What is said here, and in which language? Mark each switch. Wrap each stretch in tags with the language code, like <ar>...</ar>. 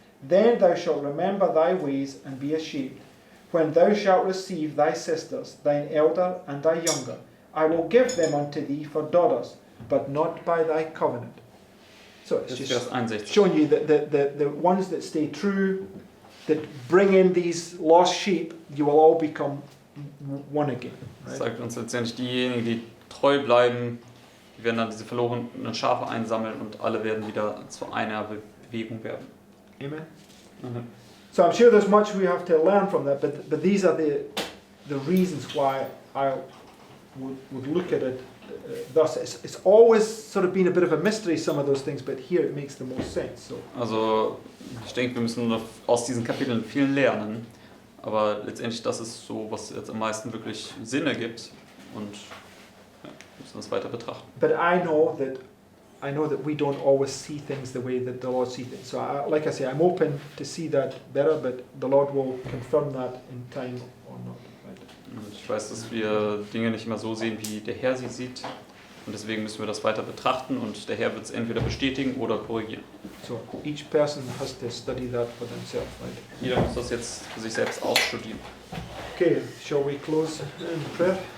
<en>Then thou shalt remember thy ways and be ashamed. When thou shalt receive thy sisters, thine elder and thy younger, I will give them unto thee for daughters, but not by thy covenant. So it's</en> <de>Das ist</de> <en>just</en> <de>Vers 61.</de> <en>showing you that the ones that stay true, that bring in these lost sheep, you will all become one again.</en> <de>Das</de> <en>Right?</en> <de>sagt uns letztendlich, diejenigen, die treu bleiben, die werden dann diese verlorenen Schafe einsammeln und alle werden wieder zu einer Bewegung werden.</de> <en>Amen. Mhm. So I'm sure there's much we have to learn from that, but these are the reasons why I would look at it thus. It's always sort of been a bit of a mystery, some of those things, but here it makes the most sense. So</en> <de>Also ich denke, wir müssen noch aus diesen Kapiteln viel lernen, aber letztendlich das ist so, was jetzt am meisten wirklich Sinn ergibt und ja, wir müssen das weiter betrachten.</de> <en>but I know that we don't always see things the way that the Lord sees things. So like I say, I'm open to see that better, but the Lord will confirm that in time or not. Right?</en> <de>Und ich weiß, dass wir Dinge nicht immer so sehen, wie der Herr sie sieht. Und deswegen müssen wir das weiter betrachten und der Herr wird es entweder bestätigen oder korrigieren.</de> <en>So each person has to study that for themselves, right?</en> <de>Jeder muss das jetzt für sich selbst ausstudieren.</de> <en>Okay, shall we close in prayer?</en>